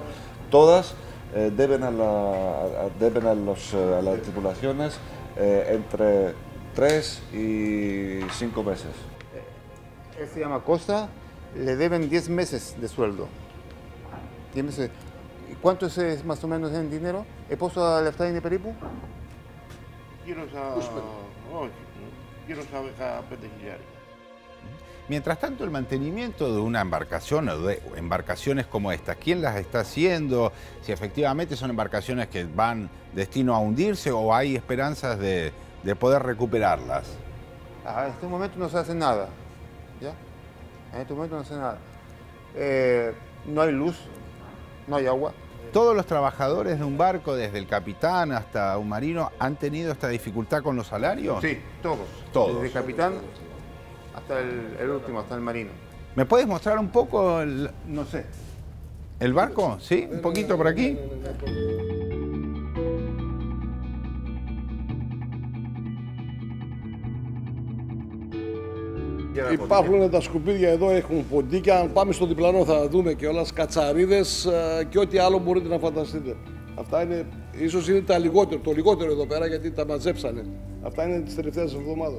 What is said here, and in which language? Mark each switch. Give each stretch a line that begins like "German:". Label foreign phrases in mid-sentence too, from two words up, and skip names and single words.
Spanish: Todas deben a las tripulaciones entre 3 y 5 meses. Él se llama Costa, le deben 10 meses de sueldo. 10 meses. ¿Cuánto es más o menos en dinero?
Greek: ¿Πόσο λεφτά είναι περίπου? Γύρω στα 15.000.
Spanish: Mientras tanto, el mantenimiento de una embarcación o de embarcaciones como esta, ¿quién las está haciendo? Si efectivamente son embarcaciones que van destino a hundirse o hay esperanzas de poder recuperarlas. En este momento no se hace nada. ¿Ya? En este momento no se hace nada. No hay luz, no hay agua. ¿Todos los trabajadores de un barco, desde el capitán hasta un marino, han tenido esta dificultad con los salarios? Sí, todos. Todos. Desde el capitán hasta el último, hasta el marino. ¿Me puedes mostrar un poco No sé. el barco? ¿Sí? ¿Un poquito por aquí?
Greek: Υπάρχουν τα σκουπίδια εδώ, έχουν ποντίκια. Αν πάμε στο διπλανό θα δούμε κιόλας κατσαρίδες και ό,τι άλλο μπορείτε να φανταστείτε. Αυτά είναι Ίσως είναι το λιγότερο εδώ πέρα γιατί τα μαζέψανε. Αυτά είναι τις τελευταίες εβδομάδες.